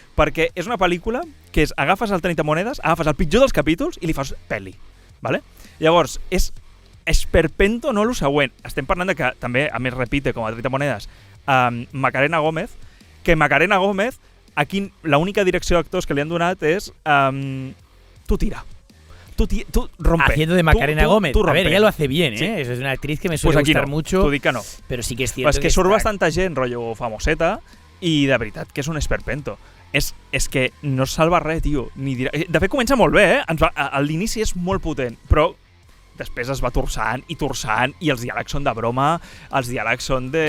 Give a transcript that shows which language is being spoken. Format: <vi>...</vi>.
<ca>Perquè és una pel·lícula que agafes el 30 monedes, agafes el pitjor dels capítols i li fas pel·li. ¿Vale? Llavors, és esperpento, no el següent. Estem parlant de que també, a més, repite com a 30 monedes, Macarena Gómez, que Macarena Gómez aquí l'única direcció d'actors que li han donat és tu tira.</ca> <es>Tú rompe. Haciendo de Macarena Gómez. Tú a ver, ella lo hace bien, ¿eh? Sí. Es una actriz que me suele gustar mucho.</es> <ca>T'ho dic que no. Però sí que és cierto és que surt bastanta gent, rotllo famoseta, i de veritat que és un esperpento. És que no es salva res, tio. De fet, comença molt bé, l'inici és molt potent, però després es va torçant i els diàlegs són de broma, els diàlegs són de...</ca>